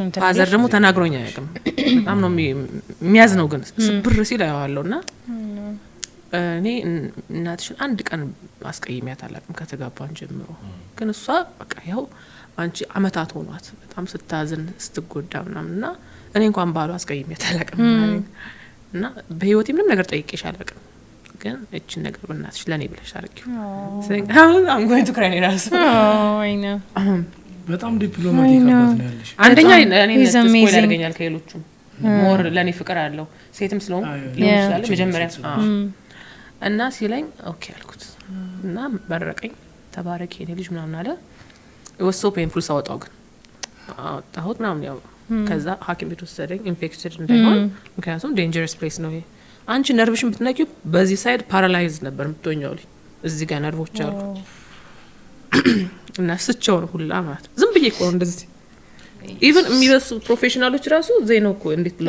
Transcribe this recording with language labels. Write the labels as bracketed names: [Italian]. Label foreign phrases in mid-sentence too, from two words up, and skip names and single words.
[Amharic] ፋዘር ደግሞ ተናግሮኝ አያውቅም። በጣም ነው የሚያዝነው ግን ስብር ሲል አየዋለሁና እኔ እናትሽን አንድ ቀን አስቀይሜያት አላውቅም ከተጋባን ጀምሮ። ግን እሷ በቃ ያው አንቺ አመታት ሆኗት በጣም ስታዝን ስትጎዳ ምናምንና እኔ እንኳን ባሉ አስቀይሜያት አላውቅም እና በህይወቴ ምንም ነገር ጠይቄሽ አላውቅም። ግን እቺን ነገር በእናትሽ ለኔ ብለሽ አድርጊው [English] I'm going to cry [Amharic] ራሱ አይ ነው በጣም ዲፕሎማቲክ አባት ነው ያለሽ። አንደኛ እኔ ስፖይል ያደርገኛል ከሌሎቹም ሞር ለኔ ፍቅር አለው ሴትም ስለሆነ ይችላል መጀመሪያ እና ሲለኝ ኦኬ አልኩት እና በረቀኝ ተባረክ የኔ ልጅ ምናምን አለ። [English] it was so painful [Amharic] ሳወጣው ግን አወጣሁት ምናምን ያው ከዛ ሐኪም ቤት ወሰደኝ ኢንፌክትድ እንዳይሆን ምክንያቱም [English] dangerous place [Amharic] ነው ይሄ። አንቺ ነርቭሽን ብትነኪው በዚህ ሳይድ ፓራላይዝ ነበር የምትሆኛው እዚህ ጋር ነርቮች አሉ እና ስቸው ነው ሁላ ማለት ዝም ብዬ እኮ እንደዚህ ኢቭን የሚበሱ ፕሮፌሽናሎች ራሱ ዘይ ነው እኮ እንዴት ብለው